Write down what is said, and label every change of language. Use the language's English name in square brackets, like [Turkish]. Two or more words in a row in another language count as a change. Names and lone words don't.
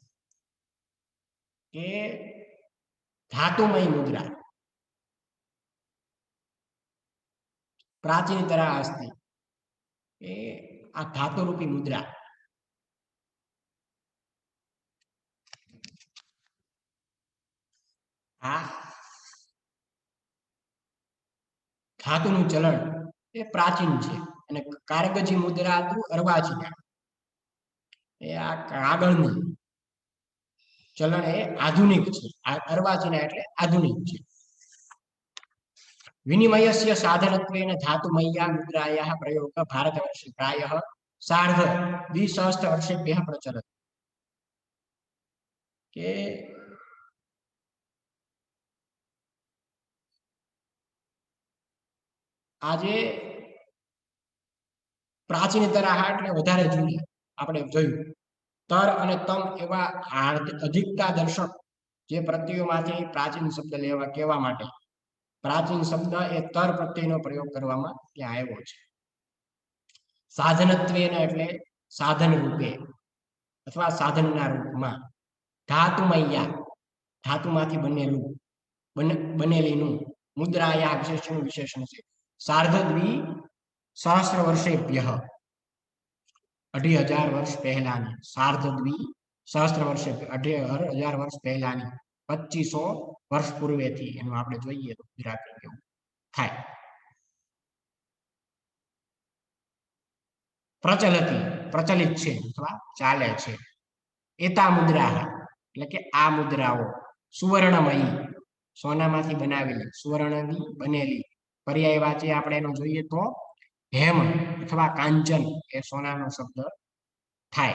[Sanskrit] के धातुमयी मुद्रा प्राचीनतरा अस्ति [Gujarati] એ આ ધાતુરૂપી મુદ્રા आ धातुનું ચલણ એ પ્રાચીન છે અને કારગજી મુદ્રા તો અર્વાચીના એ આ કાગળની ચલણ એ આધુનિક છે। અર્વાચીના એટલે આધુનિક છે। [Sanskrit] વિનિમયસ્ય સાધનત્વેન ધાતુમય્યા મુદ્રાયાः પ્રયોગः ભારતवर्षे प्रायः सार्धद्विसहस्रवर्षेभ्यः प्रचलति। [Gujarati] के આજે પ્રાચીનતરા એટલે વધારે જૂની આપણે જોયું તર અને તમ એવા અધિકતા દર્શક જે પ્રત્યયોમાંથી પ્રાચીન શબ્દ લેવા કહેવા માટે પ્રાચીન શબ્દ એ તર પ્રત્યયનો પ્રયોગ કરવામાં ત્યાં આવ્યો છે। સાધનત્વેન એટલે સાધન રૂપે અથવા સાધનના રૂપમાં ધાતુમય્યા ધાતુમાંથી બનેલીનું મુદ્રાયા વિશેષણનું વિશેષણ છે। सार्धद्विसहस्रवर्षेभ्यः 2500 વર્ષ પહેલાની સાર્ધદ્વિસહસ્રવર્ષે 2500 વર્ષ પહેલાની 2500 વર્ષ પૂર્વેથી એનું આપણે જોઈએ તો ગુજરાતી કેવું થાય। પ્રચલતિ પ્રચલિત છે અથવા ચાલે છે। [Sanskrit] એતા મુદ્રા [Gujarati] એટલે કે આ મુદ્રાઓ સુવર્ણમયી સોનામાંથી બનાવેલી સુવર્ણની બનેલી पर्यायवाची આપણે એનો જોઈએ તો હેમ અથવા કાંચન એ સોનાનો શબ્દ થાય।